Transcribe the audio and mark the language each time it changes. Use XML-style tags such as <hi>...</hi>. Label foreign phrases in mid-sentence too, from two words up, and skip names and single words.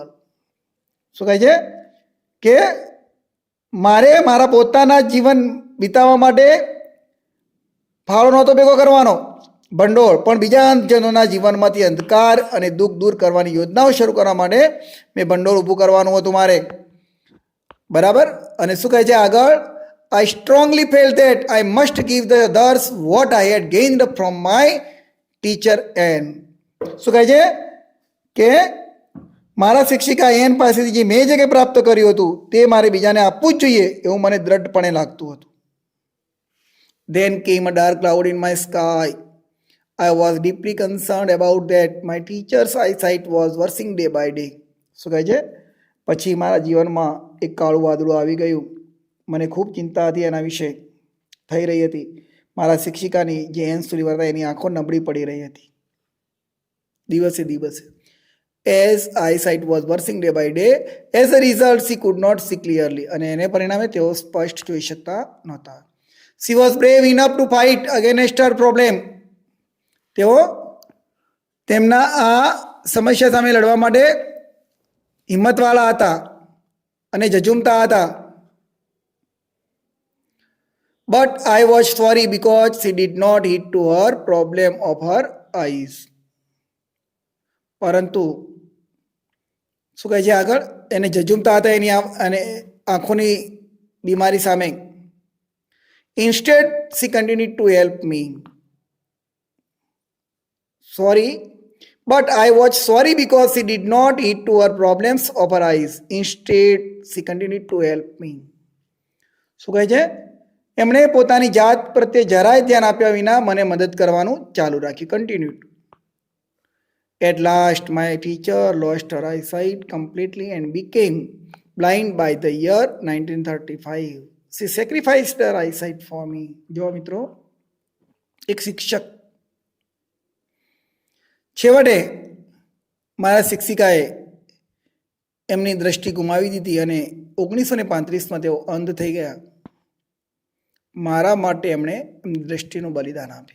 <gu>શું કહે છે કે મારે મારા પોતાના જીવન વિતાવવા માટે ફાળો નહોતો ભેગો કરવાનો ભંડોળ, પણ બીજા અંધજનોના જીવનમાંથી અંધકાર અને દુઃખ દૂર કરવાની યોજનાઓ શરૂ કરવા માટે મેં ભંડોળ ઊભું કરવાનું હતું મારે. બરાબર. અને શું કહે છે આગળ?</gu> <en>I strongly felt that I must give the others what I had gained from my teacher Anne.</en> <gu>શું કહે છે કે મારા શિક્ષિકા એન પાસેથી જે મેં જે કંઈ પ્રાપ્ત કર્યું હતું તે મારે બીજાને આપવું જ જોઈએ એવું મને દ્રઢપણે લાગતું હતું.</gu> <en>Then came a dark cloud in my sky. I was deeply concerned about that. My teacher's eyesight was worsening day by day.</en> <gu>શું કહે છે? પછી મારા જીવનમાં એક કાળું વાદળું આવી ગયું. મને ખૂબ ચિંતા હતી એના વિશે થઈ રહી હતી. મારા શિક્ષિકાની જે એન સુલીવર હતા એની આંખો નબળી પડી રહી હતી દિવસે દિવસે.</gu> <en>As eyesight was worsening day by day, as a result she could not see clearly.</en> <gu>અને એને પરિણામે તેઓ સ્પષ્ટ જોઈ શકતા નહોતા.</gu> <en>She was brave enough to fight against her problem.</en> <gu>તેઓ તેમના આ સમસ્યા સામે લડવા માટે હિંમતવાળા હતા અને ઝઝૂમતા હતા.</gu> <en>But I was sorry because she did not hit to her problem of her eyes.</en> <gu>પરંતુ શું કહે છે આગળ? એને ઝઝૂમતા હતા એની અને આંખોની બીમારી સામે.</gu> <en>Instead, she continued to help me. Sorry, but I was sorry because she did not hit to her problems of her eyes. Instead, she continued to help me.</en> <gu>શું કહે છે? એમણે પોતાની જાત પ્રત્યે જરાય ધ્યાન આપ્યા વિના મને મદદ કરવાનું ચાલુ રાખ્યું. કન્ટિન્યુડ.</gu> <en>At last, my teacher lost her eyesight completely and became blind by the year 1935. She sacrificed her eyesight for me.</en> <gu>જો મિત્રો એક શિક્ષક છેવટે મારા શિક્ષિકાએ એમની દ્રષ્ટિ ગુમાવી દીધી અને 1935માં તેઓ અંધ થઈ ગયા. મારા માટે એમણે એમની દ્રષ્ટિનું બલિદાન આપ્યું.</gu>